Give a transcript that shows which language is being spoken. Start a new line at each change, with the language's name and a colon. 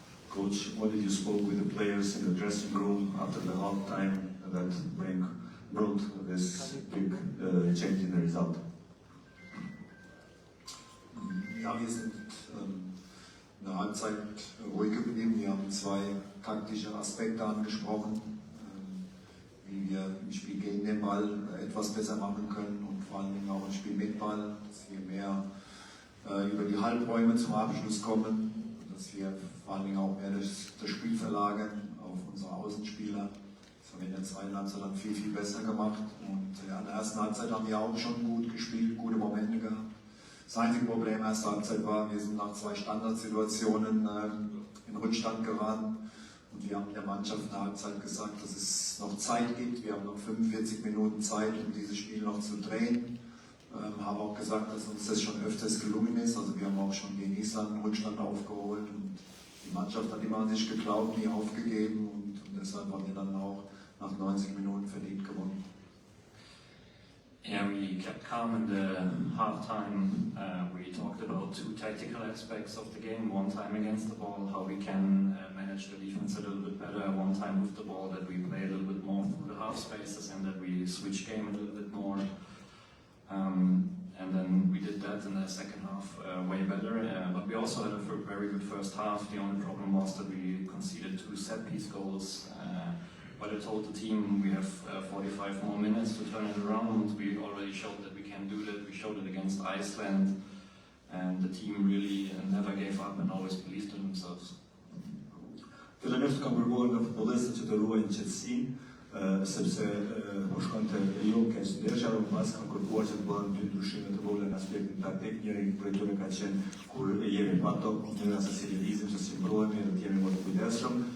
English: Coach, what did you spoke with the players in the dressing room after the half time that brought this big change in the result?
German: Ja, wir sind in der Halbzeit ruhig geblieben. Wir haben zwei taktische Aspekte angesprochen, wie wir im Spiel gegen den Ball etwas besser machen können und vor allem auch im Spiel mit Ball, dass wir mehr über die Halbräume zum Abschluss kommen, dass wir vor allem auch mehr das Spiel verlagern auf unsere Außenspieler. Das haben wir in der zweiten Halbzeit dann viel, viel besser gemacht. Und ja, in der ersten Halbzeit haben wir auch schon gut gespielt, gute Momente gehabt. Das einzige Problem in der ersten Halbzeit war, wir sind nach zwei Standardsituationen in Rückstand geraten. Und wir haben der Mannschaft in der Halbzeit gesagt, dass es noch Zeit gibt. Wir haben noch 45 Minuten Zeit, um dieses Spiel noch zu drehen. Haben auch gesagt, dass uns das schon öfters gelungen ist. Also wir haben auch schon gegen Island einen Rückstand aufgeholt. Und die Mannschaft hat immer an sich geglaubt, nie aufgegeben. Und deshalb haben wir dann auch nach 90 Minuten verdient gewonnen.
English: Yeah, we kept calm in the halftime. We talked about two tactical aspects of the game. One time against the ball, how we can manage the defense a little bit better. One time with the ball, that we play a little bit more through the half spaces and that we switch game a little bit more. And then we did that in the second half way better. But we also had a very good first half. The only problem was that we conceded 2 set-piece goals. But I told the team we have 45 more minutes to turn it around. We already showed that we can do that. We showed it against Iceland, and the team really never gave up and always believed in themselves.
Albanian: Fillimisht kam kërkuar nga futbollistët që të ruajnë qetësinë, sepse po shkonte jo keq ndeshja, por pas kam kërkuar që të bëhen 2 ndryshime të vogla në aspektin taktik. Njëri prej tyre ka qenë kur jemi pa tokë, njëra se si lëvizim, se si mbrojemi dhe të jemi më të kujdesshëm.